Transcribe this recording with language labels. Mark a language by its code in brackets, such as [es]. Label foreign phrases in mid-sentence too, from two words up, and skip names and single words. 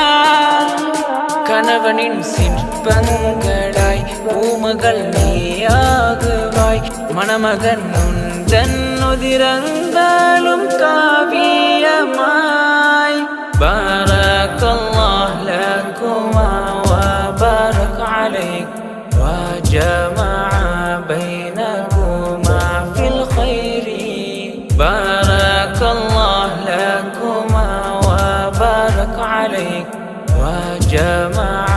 [ta] கணவனின் சிற்பங்களாய் பூமகள் நீயாகுவாய் மணமகன் உந்தன் உதிரங்களும் காவியமாய் [ar] بارك الله لكما و بارك عليك وجمع بينكما في الخير بارك الله لكما وبارك عليك وجمع